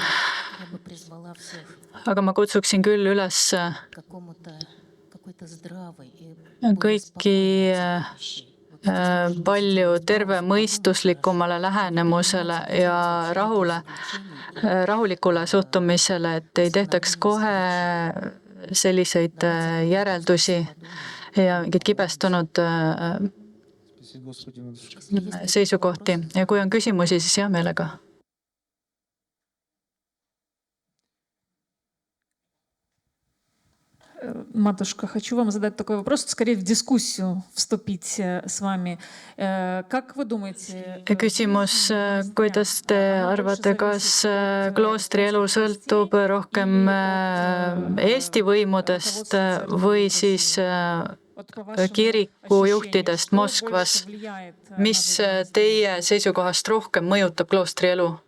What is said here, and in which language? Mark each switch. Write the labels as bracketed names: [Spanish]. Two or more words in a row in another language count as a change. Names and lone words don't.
[Estonian] Aga ma kutsuksin küll üles kõiki palju tervemõistuslikumale lähenemusele ja rahulikule suhtumisele, et ei tehtaks kohe selliseid järeldusi ja mingeid kibestunud seisukohti. Ja kui on küsimusi, siis hea meelega. [Russian] Матушка, хочу вам задать такой вопрос, скорее в дискуссию вступить с вами. Как вы думаете? [Estonian] Küsimus, kuidas te arvate, kas kloostri elu sõltub rohkem Eesti võimudest või siis kiriku juhtidest Moskvas? Mis teie seisukohast rohkem mõjutab kloostri elu?